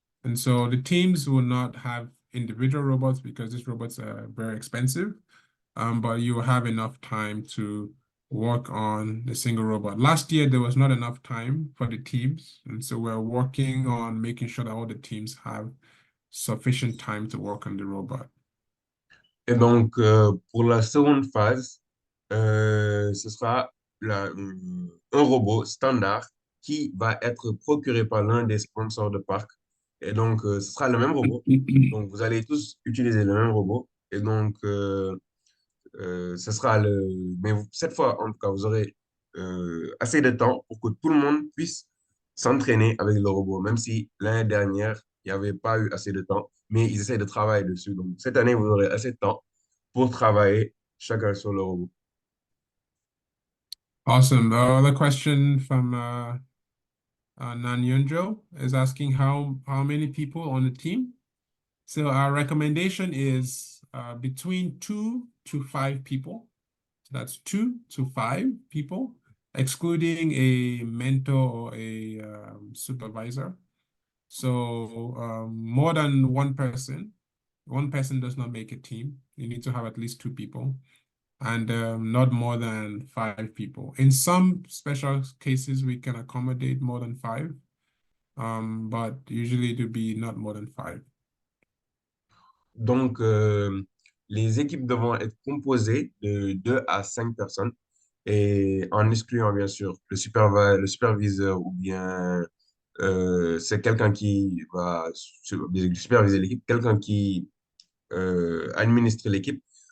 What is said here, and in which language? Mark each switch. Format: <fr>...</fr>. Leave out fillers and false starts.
<en>And so the teams will not have individual robots because these robots are very expensive, but you will have enough time to work on the single robot. Last year, there was not enough time for the teams, and so we're working on making sure that all the teams have sufficient time to work on the robot.</en> <fr>Et donc, pour la seconde phase, ce sera un robot standard qui va être procuré par l'un des sponsors de PARC. Et donc, ce sera le même robot. Donc, vous allez tous utiliser le même robot. Et donc, ce sera mais cette fois, en tout cas, vous aurez assez de temps pour que tout le monde puisse s'entraîner avec le robot, même si l'année dernière, il n'y avait pas eu assez de temps, mais ils essaient de travailler dessus. Donc, cette année, vous aurez assez de temps pour travailler chacun sur le robot.</fr> <en>Awesome. The other question from Nanyunjo is asking how many people on the team. So our recommendation is between 2 to 5 people. So that's 2 to 5 people, excluding a mentor or a supervisor. So more than one person does not make a team. You need to have at least 2 people, and not more than 5 people. In some special cases, we can accommodate more than 5, but usually it will be not more than 5.</en> <fr>Donc, les équipes devront être composées de 2 à 5 personnes et en excluant bien sûr le superviseur ou bien c'est quelqu'un qui va superviser l'équipe, quelqu'un qui administre l'équipe.</fr>